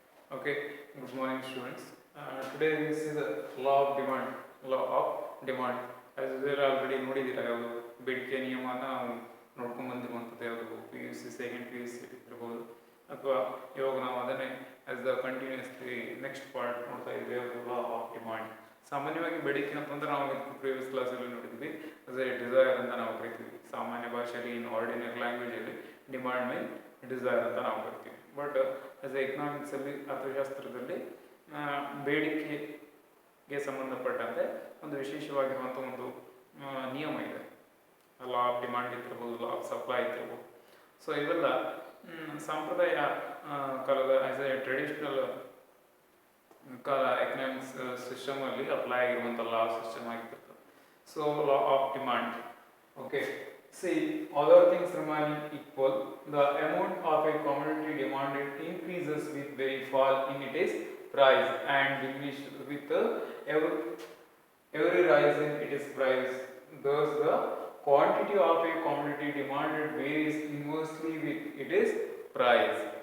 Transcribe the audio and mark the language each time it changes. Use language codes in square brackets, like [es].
[en] Okay, good morning, students. Today this is a law of demand. Law of demand. As usual, already [kn] ನೋಡಿದ್ದೀರಾ ಯಾವುದು ಬೇಡಿಕೆ ನಿಯಮನ ನಾವು ನೋಡ್ಕೊಂಡು ಬಂದಿರುವಂಥದ್ದು ಯಾವುದು P U C second P U C ಇರ್ಬೋದು ಅಥವಾ ಇವಾಗ ನಾವು ಅದನ್ನೇ [en] as the continuously next part [kn] ನೋಡ್ತಾ ಇದ್ದೀವಿ ಯಾವುದು ಲಾ ಆಫ್ ಡಿಮಾಂಡ್. ಸಾಮಾನ್ಯವಾಗಿ ಬೇಡಿಕೆ ಅಂತಂದ್ರೆ ನಾವು ಪ್ರೀವಿಯಸ್ ಕ್ಲಾಸಲ್ಲಿ ನೋಡಿದ್ವಿ ಆಸ್ ಎ ಡಿಸೈರ್ ಅಂತ ನಾವು ಕರಿತೀವಿ. ಸಾಮಾನ್ಯ ಭಾಷೆಯಲ್ಲಿ ಇನ್ ಆರ್ಡಿನರಿ ಲ್ಯಾಂಗ್ವೇಜಲ್ಲಿ [en] demand mean desire [kn] ಅಂತ ನಾವು ಕರಿತೀವಿ. ಬಟ್ ಆಸ್ ಎ ಎಕನಾಮಿಕ್ಸಲ್ಲಿ ಅರ್ಥಶಾಸ್ತ್ರದಲ್ಲಿ ಬೇಡಿಕೆಗೆ ಸಂಬಂಧಪಟ್ಟಂತೆ ಒಂದು ವಿಶೇಷವಾಗಿರುವಂಥ ಒಂದು ನಿಯಮ ಇದೆ. Law of demand ಇರ್ತಿರ್ಬೋದು, law of supply ಇರ್ತಿರ್ಬೋದು. So ಇವೆಲ್ಲ ಸಾಂಪ್ರದಾಯ ಕಾಲದ ಆಸ್ ಎ ಟ್ರೆಡಿಷನಲ್ ಕಾಲ ಎಕನಾಮಿಕ್ಸ್ ಸಿಸ್ಟಮಲ್ಲಿ ಅಪ್ಲೈ ಆಗಿರುವಂಥ ಲಾ ಸಿಸ್ಟಮ್ ಆಗಿರ್ತದೆ. So law of demand, okay. [en] See, other things remaining equal, the amount of a commodity demanded increases with very fall in its price and diminishes with every rise in its price. Thus, the quantity of a commodity demanded varies inversely with its price.